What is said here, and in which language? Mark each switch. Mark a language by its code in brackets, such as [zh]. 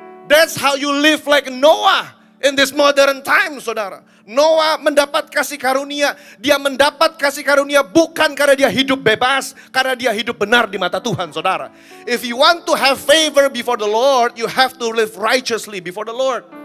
[en] That's how you live like Noah in this modern time, saudara. [id] Noah mendapat kasih karunia. Dia mendapat kasih karunia bukan karena dia hidup bebas, karena dia hidup benar di mata Tuhan, saudara. [en] If you want to have favor before the Lord, you have to live righteously before the Lord.